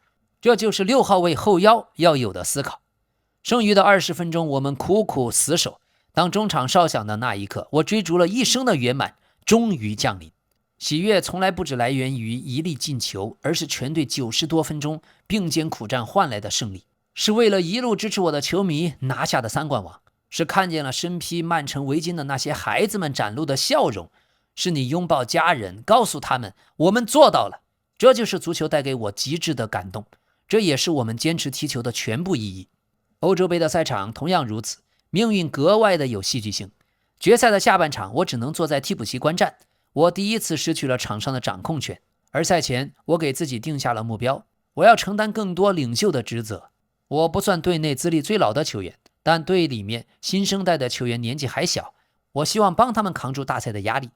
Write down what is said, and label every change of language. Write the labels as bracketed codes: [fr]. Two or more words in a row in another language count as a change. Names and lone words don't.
[zh] 這就是6號位後腰要有的思考。剩餘的20分鐘，我們苦苦死守。當中場哨響的那一刻，我追逐了一生的圓滿終於降臨。喜悅從來不只來源於一粒進球，而是全隊90多分鐘並肩苦戰換來的勝利。是為了一路支持我的球迷拿下的3冠王，是看見了身披曼城圍巾的那些孩子們展露的笑容，是你擁抱家人，告訴他們我們做到了。這就是足球帶給我極致的感動，這也是我們堅持踢球的全部意義。歐洲杯的賽場同樣如此，命運格外的有戲劇性。決賽的下半場，我只能坐在替補席觀戰，我第一次失去了場上的掌控權。而賽前，我給自己定下了目標，我要承擔更多領袖的職責。我不算隊內資歷最老的球員，但隊裡面新生代的球員年紀還小，我希望幫他們扛住大賽的壓力。